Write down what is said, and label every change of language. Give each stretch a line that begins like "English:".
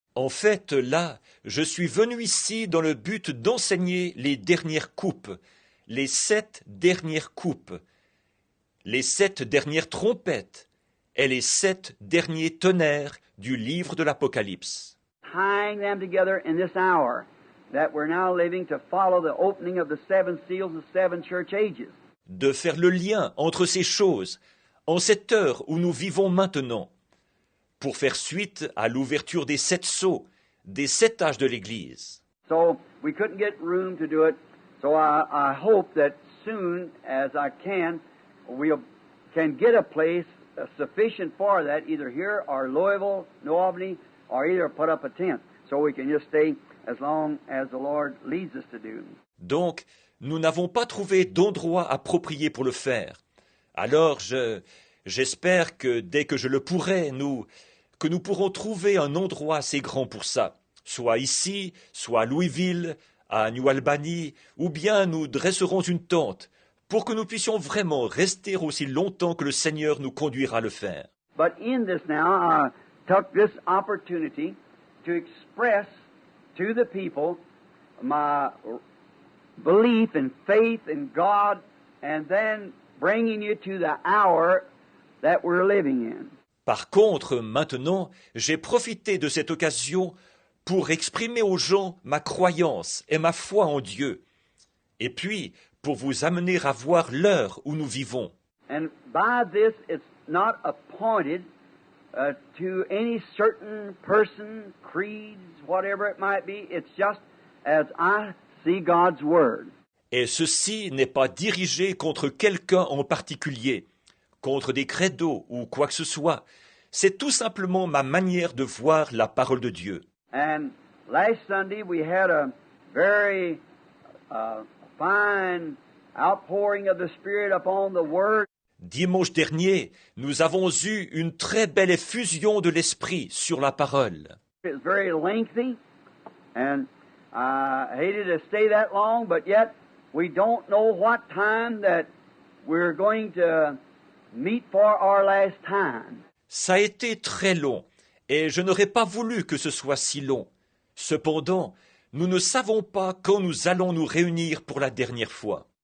French: En fait, là, je suis venu ici dans le but d'enseigner les dernières coupes, les 7 dernières coupes, les 7 dernières trompettes et les 7 derniers tonnerres du livre de l'Apocalypse.
English: Tying them together in this hour that we're now living to follow the opening of the 7 seals of 7 church ages.
French: De faire le lien entre ces choses en cette heure où nous vivons maintenant, pour faire suite à l'ouverture des 7 sceaux, des 7 âges de l'Église.
English: So we couldn't get room to do it, so I hope that soon as I can, we can get a place sufficient for that, either here or Louisville, New Albany, or either put up a tent, so we can just stay as long as the Lord leads us to do.
French: Donc, nous n'avons pas trouvé d'endroit approprié pour le faire. Alors, j'espère que dès que je le pourrai, que nous pourrons trouver un endroit assez grand pour ça, soit ici, soit à Louisville, à New Albany, ou bien nous dresserons une tente pour que nous puissions vraiment rester aussi longtemps que le Seigneur nous conduira à le faire.
English: But in this now, I took this opportunity to express to the people my belief and faith in God, and then bringing you to the hour that we're living in.
French: Par contre, maintenant, j'ai profité de cette occasion pour exprimer aux gens ma croyance et ma foi en Dieu, et puis pour vous amener à voir l'heure où nous vivons.
English: And by this, it's not appointed to any certain person, creeds, whatever it might be. It's just as I see God's Word.
French: Et ceci n'est pas dirigé contre quelqu'un en particulier, contre des credos ou quoi que ce soit. C'est tout simplement ma manière de voir la parole de Dieu.
English: And last Sunday we had a very fine outpouring of the Spirit upon the Word.
French: Dimanche dernier, nous avons eu une très belle effusion de l'Esprit sur la parole.
English: It was very lengthy, and I hated to stay that long, but yet we don't know what time that we're going to meet for our last time.
French: Ça a été très long, et je n'aurais pas voulu que ce soit si long. Cependant, nous ne savons pas quand nous allons nous réunir pour la dernière fois.